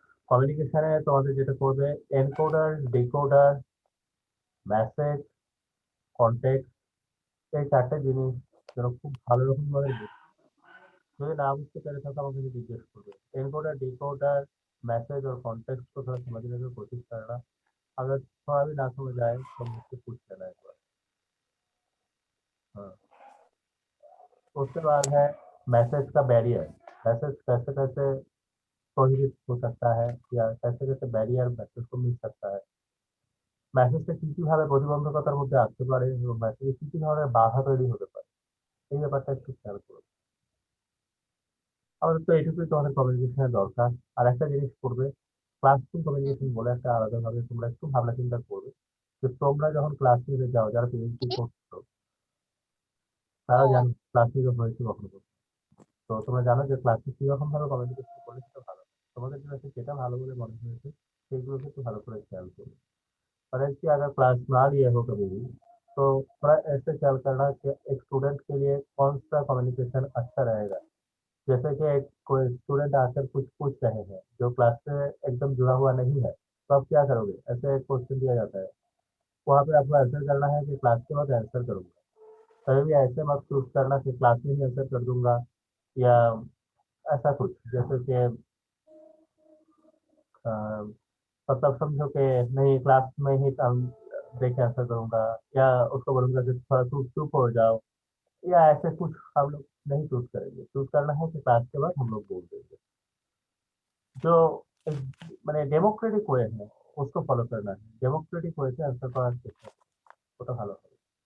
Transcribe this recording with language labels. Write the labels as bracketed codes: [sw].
[bn] কমিউনিকেশনে তোমাদের যেটা করবে এনকোডার, ডিকোডার, মেসেজ, কনটেক্সট, এই চারটে জিনিস যেন খুব ভালো রকম ভাবে বুঝো। যদি না বুঝতে পেরে থাকো আমাকে জিজ্ঞেস করবে। [hi] एनकोडर डिकोडर मैसेज और कॉन्टेक्स्ट को थोड़ा समझने की कोशिश करना, अगर थोड़ा भी ना समझ आए तो मुझसे पूछ लेना एक बार। हाँ, उसके बाद है मैसेज का बैरियर, मैसेज कैसे कैसे [bn] प्रोहिबिट हो सकता है या कैसे कैसे ব্যারিয়ার মেসেজ को মিল सकता है, মেসেজটা কি কিভাবে প্রতিবন্ধকতার মধ্যে আসতে পারে এবং মেসেজে কি কি ধরনের বাধা তৈরি হতে পারে, এই ব্যাপারটা একটু খেয়াল করবে। আমাদের তো এইটুকুই তোমাদের কমিউনিকেশনের দরকার। আর একটা জিনিস করবে, ক্লাসরুম কমিউনিকেশন বলে একটা আলাদাভাবে তোমরা একটু ভাবনা চিন্তা করবে যে তোমরা যখন ক্লাস নিতে যাও, যারা পিএইচডি করছো তারা ও জানো ক্লাস নিতে হয়েছে কখনো কখনো। তো তো তোমরা জানো যে ক্লাসে কিরকম ভাবে কমিউনিকেশন করলে সেটা ভালো। তোমাদের কাছে যেটা ভালো বলে মনে হয়েছে সেইগুলোকে একটু ভালো করে খেয়াল করো। [hi] और इसकी अगर क्लास ना लिए हो कभी भी तो थोड़ा ऐसे ख्याल करना कि एक स्टूडेंट के लिए कौन सा कम्युनिकेशन अच्छा रहेगा। जैसे कि एक कोई स्टूडेंट आकर कुछ पूछ रहे हैं जो क्लास से एकदम जुड़ा हुआ नहीं है, तो आप क्या करोगे? ऐसे एक क्वेश्चन दिया जाता है, वहाँ पे आपको आंसर करना है कि क्लास के बाद आंसर करूंगा। कभी भी ऐसे मत चूज करना कि क्लास में ही आंसर कर दूंगा, या ऐसा कुछ जैसे कि अ, मतलब समझो कि नहीं क्लास में ही देख के आंसर करूंगा, या उसको बोलूंगा कि थोड़ा तू चुप हो जाओ, या ऐसे कुछ हम लोग नहीं चूज करेंगे। चूज करना है कि क्लास के बाद हम लोग बोल देंगे। जो मैंने डेमोक्रेटिक वे है उसको फॉलो करना है। डेमोक्रेटिक वे से [bn] आंसर করার চেষ্টা করো, ওটা ভালো হবে।